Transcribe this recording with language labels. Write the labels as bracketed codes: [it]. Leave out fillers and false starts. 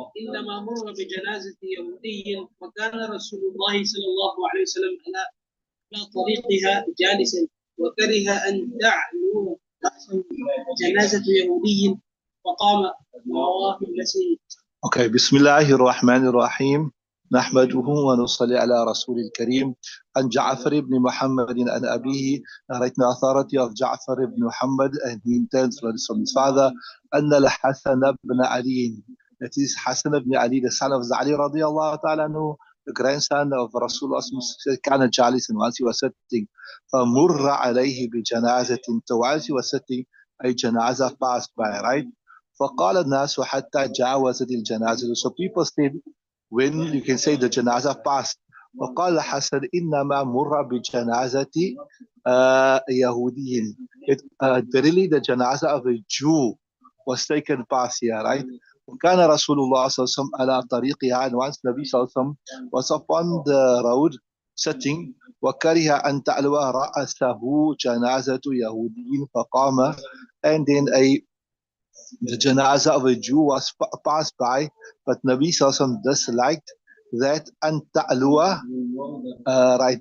[ar] انما مر بجنازه يهودي وكان رسول الله صلى الله عليه وسلم على طريقها جالسا وكره ان تعلو راسه جنازه يهودي فقام. رواه النسائي. [en] Okay, [ar] بسم الله الرحمن الرحيم. نحمده ونصلي على رسول الكريم. عن جعفر بن محمد عن أبيه, [en] narrating the authority of Ja'far ibn Muhammad, and he intends from his father, [ar] أن الحسن بن علي, [en] that is Hassan ibn Ali, the son of Ali radiallahu ta'ala anhu, the grandson of Rasulullah, [ar] كان جالسا, [en] once he was sitting, [ar] فمر عليه بجنازة, [en] so once he was sitting, a janaza passed by, right? [ar] فقال الناس حتى جاوزت الجنازة. [en] So people said, when you can say the janaza passed. [ar] وقال حسن إنما مر بجنازة يهودي. [en] Verily the janaza of a Jew was taken past here, right? [ar] وكان رسول الله صلى الله عليه وسلم على طريقها, [en] and once Nabi صلى الله عليه وسلم was upon the road sitting, [ar] وكره أن تعلو رأسه جنازة يهودي فقام, [en] and then the janaza of a Jew was passed by, but Nabi Sallallahu disliked that and ta'alua, right?